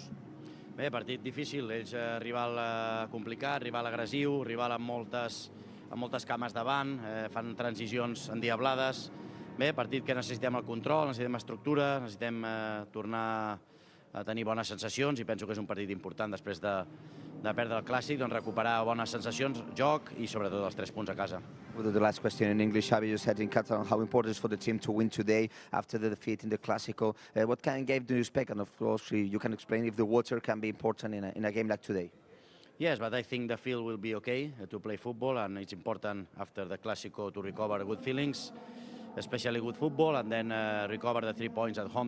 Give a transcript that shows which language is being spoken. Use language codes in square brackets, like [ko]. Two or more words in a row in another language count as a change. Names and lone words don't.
[ca] Bé, partit difícil, ells rival complicat, rival agressiu, rival amb moltes cames davant, fan transicions endiablades. Bé, partit que necessitem el control, necessitem estructura, necessitem tornar a tenir bones sensacions i penso que és un partit important després de perdre el Clàssic, doncs recuperar bones sensacions, joc i sobretot els 3 punts a casa. [en] We'll do the last question in English. Xavi, you said in Catalan how important it is for the team to win today after the defeat in the Clásico. What kind of game do you expect? And of course, you can explain if the water can be important in a game like today. Yes, but I think the field will be okay to play football, and it's important after the Clásico to recover good feelings, especially good football, and then recover the 3 points at home.